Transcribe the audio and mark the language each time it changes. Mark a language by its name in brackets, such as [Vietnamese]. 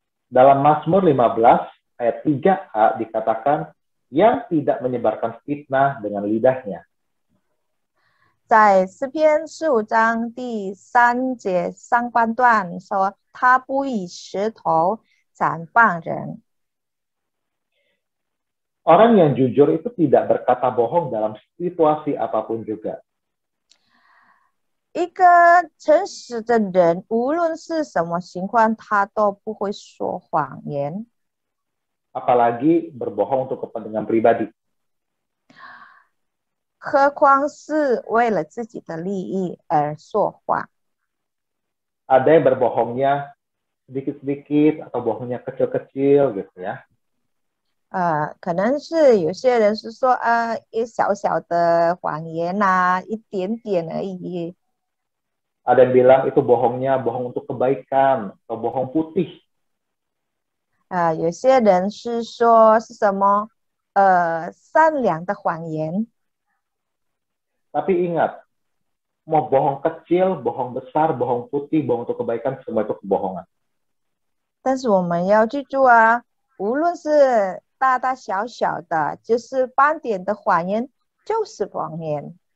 [Indonesian] Dalam Mazmur 15 ayat 3a dikatakan, yang tidak menyebarkan fitnah dengan lidahnya. [Chinese] 在诗篇15章第3节上半段说，他不以石头斩谤人。 [Indonesian] Orang yang jujur itu tidak berkata bohong dalam situasi apapun juga. [Chinese] 一个诚实的人，无论是什么情况，他都不会说谎言。 [Indonesian] Apalagi berbohong untuk kepentingan pribadi. [Chinese] 何况是为了自己的利益而说谎。 [Indonesian] Ada yang berbohongnya sedikit-sedikit atau bohongnya kecil-kecil gitu ya. [Chinese] 可能是有些人是说一小小的谎言啊，一点点而已。 [Indonesian] Ada yang bilang itu bohongnya bohong untuk kebaikan atau bohong putih. [Chinese] 有些人是说是什么善良的谎言。 [Indonesian] Tapi ingat, mau bohong kecil, bohong besar, bohong putih, bohong untuk kebaikan, semua itu kebohongan. [Chinese] 但是我们要记住啊，无论是大大小小的，就是斑点的谎言，就是谎言。